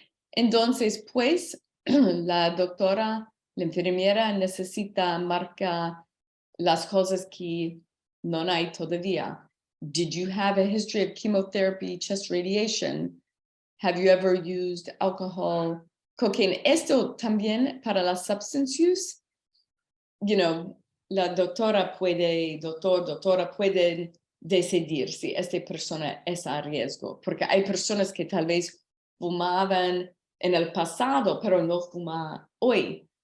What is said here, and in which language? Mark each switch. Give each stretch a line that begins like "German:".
Spanish: Entonces, pues, la doctora, la enfermera necesita marcar las cosas que no hay todavía.
English: Did you have a history of chemotherapy, chest radiation? Have you ever used alcohol, cocaine?
Spanish: Esto también para la substance use, you know, la doctora puede decidir si esta persona es a riesgo, porque hay personas que tal vez fumaban en el pasado, pero no fuman hoy.